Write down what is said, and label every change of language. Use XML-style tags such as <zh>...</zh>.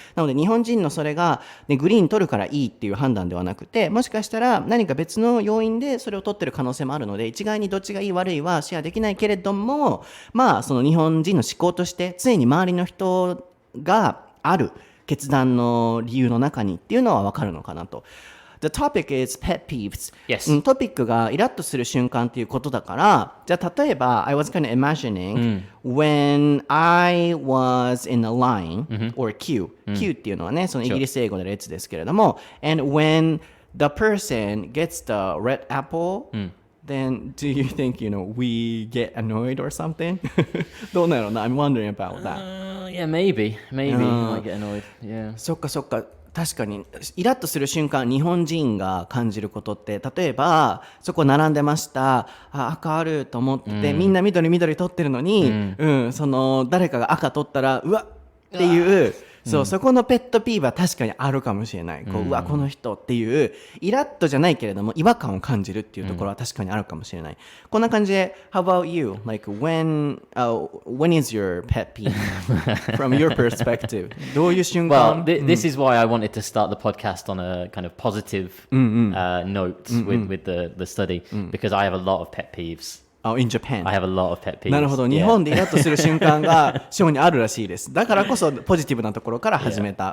<ja>なので日本人のそれが、ね、グリーン取るからいいっていう判断ではなくて、もしかしたら何か別の要因でそれを取ってる可能性もあるので、一概にどっちがいい悪いはシェアできないけれども、その日本人の思考として常に周りの人がある決断の理由の中にっていうのは分かるのかなと。</ja> <en>The topic is pet peeves. Yes.</en> <ja>トピックがイラッとする瞬間っていうことだから、じゃあ例えば</ja> <en>I was kind of imagining、when I was in a line、or queue、queue</en> <ja>っていうのはね、そのイギリス英語で列ですけれども、</ja> <en>and when the person gets the red apple、then do you think, we get annoyed or something?</en> <ja>どうなのな</ja> <en>I'm wondering about that. Yeah, maybe I might get annoyed. Yeah.</en> <ja>そっかそっか。確かにイラッとする瞬間、日本人が感じることって、例えばそこ並んでました、赤あると思って、みんな緑取ってるのに、その誰かが赤取ったらうわっっていう、そこのペットピーは確かにあるかもしれない。うわこの人っていうイラッとじゃないけれども違和感を感じるっていうところは確かにあるかもしれない。こんな感じで</ja> <en>How about you? Like when is your pet peeve from your perspective?</en> <ja>どういう瞬間</ja> <en>Well, this is why I wanted to start the podcast on a kind of positive note with the study, because I have a lot of pet peeves.In Japan. I have a lot of pet peeves.</en> <ja>なるほど、日本でイラッとする瞬間がショーにあるらしいです。だからこそポジティブなところから始めた。</ja>